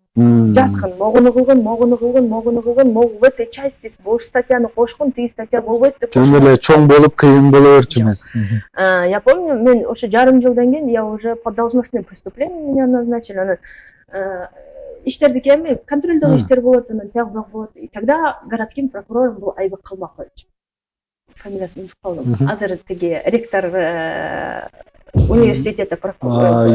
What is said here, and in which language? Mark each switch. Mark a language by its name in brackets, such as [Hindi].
[Kyrgyz] Жазган, могуну кылгын, [Russian] могу в этой части [Kyrgyz] бул статьяны кошкун, тиги статья болбойт деп. Жөн эле чоң болуп кыйын боло берчү эмес. [Russian] Я помню, [Kyrgyz] мен ошо жарым жылдан кийин [Russian] я уже по должностным преступлениям меня назначили. [Kyrgyz] Анан иштерди эми контролдогу иштер болот, анан тияк болот. [Russian] И тогда городским прокурором был Айбек Калмакович. [Kyrgyz] Фамилиясын унутуп калдым. Азыр тиги ректор университета прокурор.